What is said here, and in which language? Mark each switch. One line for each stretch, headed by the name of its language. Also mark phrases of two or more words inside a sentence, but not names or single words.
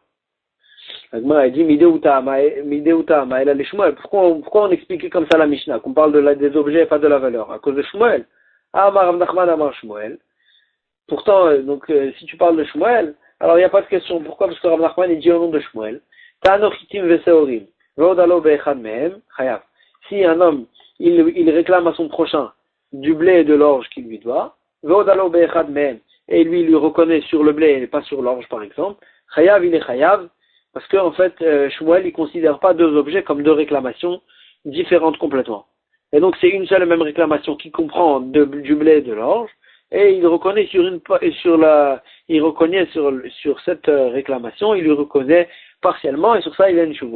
French: Agma a dit pourquoi on expliquait comme ça la Mishnah, qu'on parle des objets et pas de la valeur? À cause de Shmuel.
Aramaic: אמר רב נחמן אמר שמואל.
French: Pourtant, si tu parles de Shmuel, alors il n'y a pas de question. Pourquoi? Parce que Rav Nachman il dit au nom de Shmuel.
Hebrew: טענו חיטים ושעורים. והודה לו באחד מהם חייב.
French: Si un homme il réclame à son prochain du blé et de l'orge qu'il lui doit,
Hebrew: והודה לו באחד מהם,
French: et lui il lui reconnaît sur le blé et pas sur l'orge par exemple, chayav il est chayav, parce qu'en fait Shmuel il considère pas 2 objets comme 2 réclamations différentes complètement. Et donc c'est une seule et même réclamation qui comprend du blé et de l'orge, et il reconnaît sur cette réclamation, il lui reconnaît partiellement, et sur ça il a une chouva.